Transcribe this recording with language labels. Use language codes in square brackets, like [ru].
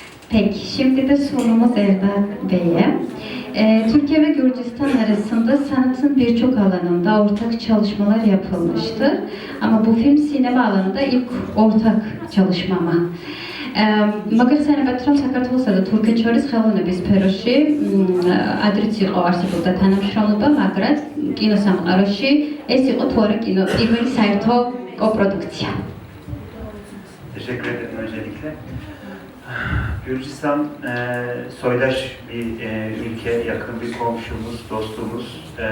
[tr] Peki, şimdi de sorumuz Erdal Bey'e. Türkiye ve Gürcistan arasında sanatın birçok alanında ortak çalışmalar yapılmıştır. Ama bu film sinema alanında ilk ortak çalışmama. [ka] Მაგალითად, რომ საქართველოსა და თურქეთს შორის ხელოვნების სფეროში ადრეც იყო არსებობდა თანამშრომლობა, მაგრამ კინოსამყაროში ეს იყო თუ არა პირველი საერთო კოპროდუქცია. [tr] Teşekkür ederim öncelikle. Gürcistan soydaş bir ülke, yakın bir komşumuz, dostumuz.